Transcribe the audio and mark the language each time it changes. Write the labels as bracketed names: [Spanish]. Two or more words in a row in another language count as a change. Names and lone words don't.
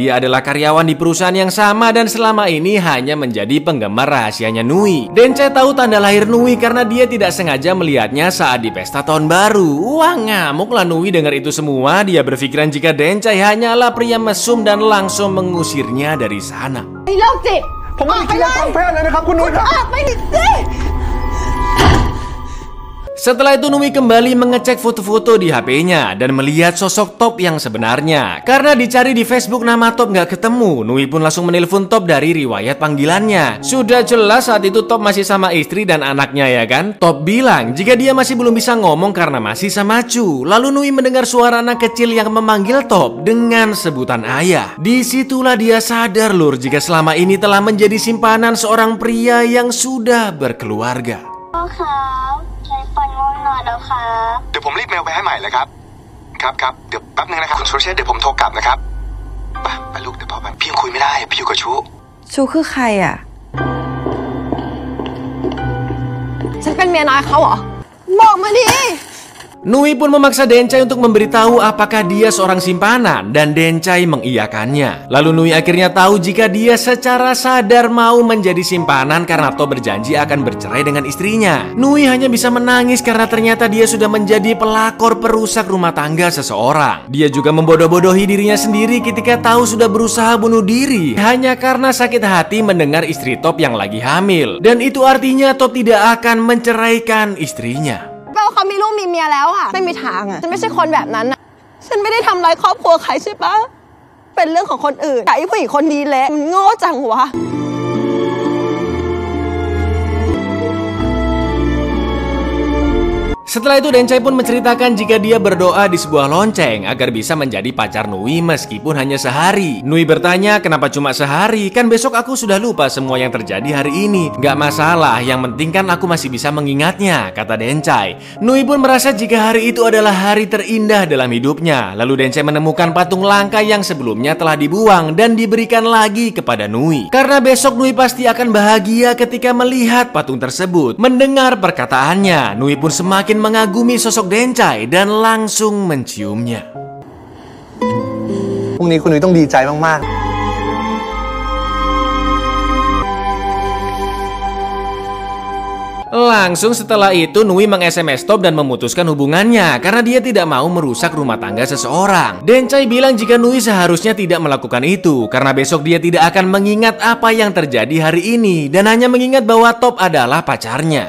[Indonesian] Dia adalah karyawan di perusahaan yang sama dan selama ini hanya menjadi penggemar rahasianya Nui. Dencai tahu tanda lahir Nui karena dia tidak sengaja melihatnya saat di pesta tahun baru. Wah, ngamuklah Nui dengar itu semua. Dia berpikiran jika Dencai hanyalah pria mesum dan langsung mengusirnya dari sana. [Thai] ไอ้โรคจิต ผมไม่ได้คิดจะทำแพ้เลยนะครับคุณนุ้ยครับ ออกไปดิสิ [Indonesian] Setelah itu Nui kembali mengecek foto-foto di HP-nya dan melihat sosok Top yang sebenarnya. Karena dicari di Facebook nama Top nggak ketemu, Nui pun langsung menelpon Top dari riwayat panggilannya. Sudah jelas saat itu Top masih sama istri dan anaknya ya kan? Top bilang jika dia masih belum bisa ngomong karena masih sama Chu. Lalu Nui mendengar suara anak kecil yang memanggil Top dengan sebutan ayah. Disitulah dia sadar lur jika selama ini telah menjadi simpanan seorang pria yang sudah berkeluarga. [Thai] เดี๋ยวผมรีบเมลไปให้ใหม่เลยครับครับเดี๋ยวแป๊บนึงนะครับคุณสุรเชษฐ์เดี๋ยวผมโทรกลับนะครับไปลูกเดี๋ยวพอไปพี่ยังคุยไม่ได้พี่อยู่กับชู คือใครอ่ะ ฉันเป็นเมียน้อยเขาเหรอ บอกมาดิ [Indonesian] Nui pun memaksa Dencai untuk memberitahu apakah dia seorang simpanan dan Dencai mengiyakannya. Lalu Nui akhirnya tahu jika dia secara sadar mau menjadi simpanan karena To berjanji akan bercerai dengan istrinya. Nui hanya bisa menangis karena ternyata dia sudah menjadi pelakor perusak rumah tangga seseorang. Dia juga membodoh-bodohi dirinya sendiri ketika tahu sudah berusaha bunuh diri hanya karena sakit hati mendengar istri Top yang lagi hamil. Dan itu artinya Top tidak akan menceraikan istrinya. [Thai] เขามีลูกมีเมียแล้วอะไม่มีทางอะฉันไม่ใช่คนแบบนั้นอะฉันไม่ได้ทำร้ายครอบครัวใครใช่ปะเป็นเรื่องของคนอื่นแต่ไอ้ผู้หญิงคนนี้แหละมันโง่จังวะ [Indonesian] Setelah itu Dencai pun menceritakan jika dia berdoa di sebuah lonceng agar bisa menjadi pacar Nui meskipun hanya sehari. Nui bertanya kenapa cuma sehari, kan besok aku sudah lupa semua yang terjadi hari ini. Gak masalah, yang penting kan aku masih bisa mengingatnya, kata Dencai. Nui pun merasa jika hari itu adalah hari terindah dalam hidupnya. Lalu Dencai menemukan patung langka yang sebelumnya telah dibuang dan diberikan lagi kepada Nui. Karena besok Nui pasti akan bahagia ketika melihat patung tersebut. Mendengar perkataannya, Nui pun semakin mengagumi sosok Dencai dan langsung menciumnya. [Thai] พรุ่งนี้คุณนุ้ยต้องดีใจมากๆ [Indonesian] Langsung setelah itu Nui meng-SMS Top dan memutuskan hubungannya karena dia tidak mau merusak rumah tangga seseorang. Dencai bilang jika Nui seharusnya tidak melakukan itu karena besok dia tidak akan mengingat apa yang terjadi hari ini dan hanya mengingat bahwa Top adalah pacarnya.